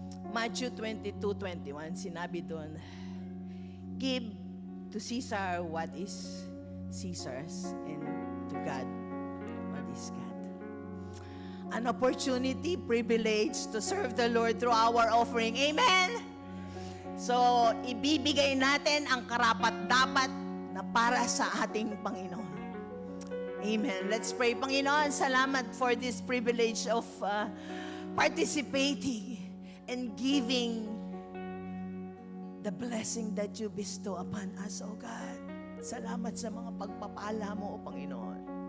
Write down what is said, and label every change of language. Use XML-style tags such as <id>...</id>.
<en>Matthew 22:21,</en> <tl>sinabi doon,</tl> <en>give to Caesar what is Caesar's and to God what is God. An opportunity, privilege to serve the Lord through our offering. Amen?</en> <tl>So, ibibigay natin ang karapat-dapat na para sa ating Panginoon.</tl> <en>Amen. Let's pray.</en> <tl>Panginoon, salamat</tl> <en>for this privilege of participating and giving the blessing that you bestow upon us, O God.</en> <tl>Salamat sa mga pagpapala mo, O Panginoon.</tl>